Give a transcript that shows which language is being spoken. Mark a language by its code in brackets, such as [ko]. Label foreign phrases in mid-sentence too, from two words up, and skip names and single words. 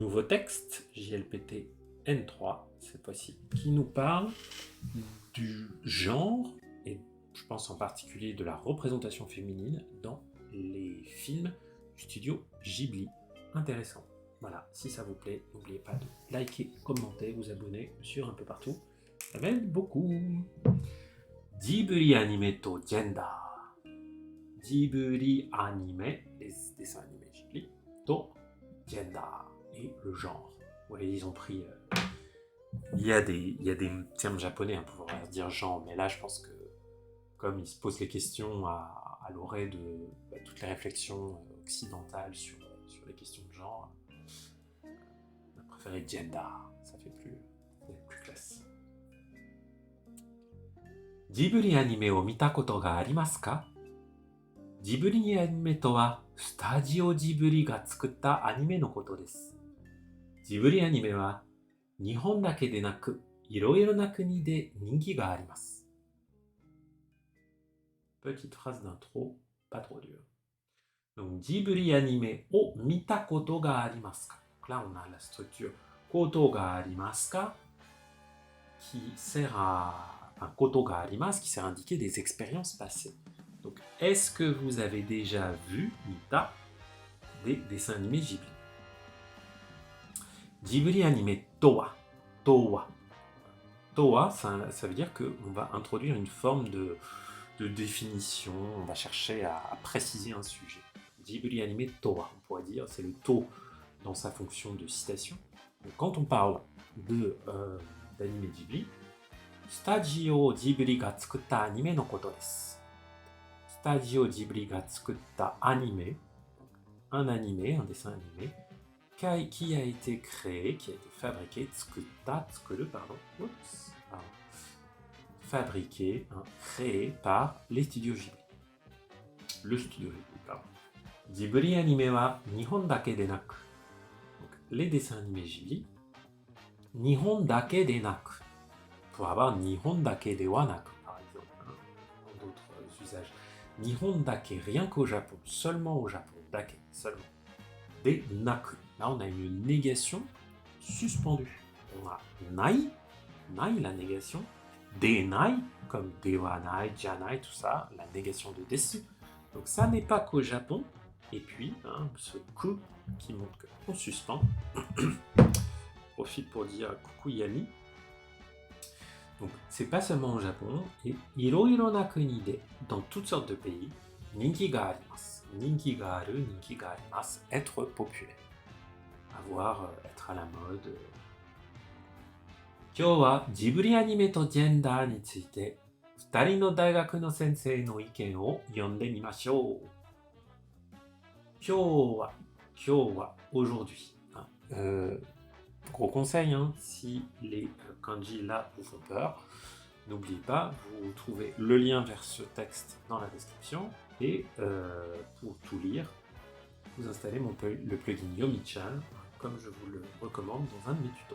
[fr] Nouveau texte, JLPT N3, cette fois-ci, qui nous parle du genre, et je pense en particulier de la représentation féminine dans les films du studio Ghibli. Intéressant. Voilà, si ça vous plaît, n'oubliez pas de liker, commenter, vous abonner sur un peu partout. Ça m'aide beaucoup. [ja] ジブリアニメとジェンダー. [fr] Ghibli anime, les dessins animés Ghibli, [ja] とジェンダー, [fr] et le genre. Ouais, ils ont pris... il y a des termes japonais pour dire genre, mais là je pense que comme ils se posent les questions à l'orée de toutes les réflexions occidentales sur les questions de genre, on a préféré gender, ça fait plus classe. [ja] ジブリアニメを見たことがありますか? ジブリアニメとはスタジオジブリが作ったアニメのことです. ジブリアニメは日本だけでなく、いろいろな国で人気があります。 [fr] Petite phrase d'intro, pas trop dure. [ja] Donc, ジブリアニメを見たことがありますか. [fr] Donc là, on a la structure [ja] ことがありますか [fr] qui sert à... Enfin, [ja] ことがあります [fr] qui sert à indiquer des expériences passées. Donc, est-ce que vous avez déjà vu, mita, des dessins animés Ghibli? [ja] ジブリアニメとは. [fr] Towa, ça veut dire qu'on va introduire une forme de définition, on va chercher à préciser un sujet. [ja] ジブリアニメとは, [fr] on pourrait dire, c'est le to dans sa fonction de citation. Donc, quand on parle d'anime Ghibli, [ja] スタジオジブリが作ったアニメのことです. スタジオジブリが作ったアニメ, [fr] un animé, un dessin animé, qui a été créé, qui a été fabriqué, fabriqué, créé par les studios Ghibli. Le studio Ghibli, pardon. [ja] ジブリアニメは日本だけでなく. [fr] Donc, les dessins animés Ghibli, [ja] 日本だけでなく. [fr] Pour avoir [ja] 日本だけではなく, [fr] par exemple, dans d'autres usages. [ja] 日本だけ, [fr] rien qu'au Japon, seulement au Japon, dake, seulement. [ja] でなく. [fr] Là, on a une négation suspendue. On a nai, la négation, [ja] でない, [fr] comme [ja] ではない, [fr] janai, tout ça, la négation de desu. Donc ça n'est pas qu'au Japon. Et puis, ce ku qui montre qu'on suspend. Profite pour dire coucou Yami. Donc c'est pas seulement au Japon, et [ja] いろいろな国で, [fr] dans toutes sortes de pays, [ja] 人気があります. 人気がある、人気があります, [fr] être populaire. Avoir, être à la mode. [ja] 今日はジブリアニメとジェンダーについて2人の大学の先生の意見を読んでみましょう。今日は [fr] aujourd'hui. Gros conseil, si les kanji là vous font peur, n'oubliez pas, vous trouvez le lien vers ce texte dans la description et pour tout lire, vous installez le plugin Yomi-chan, comme je vous le recommande dans un de mes tutos.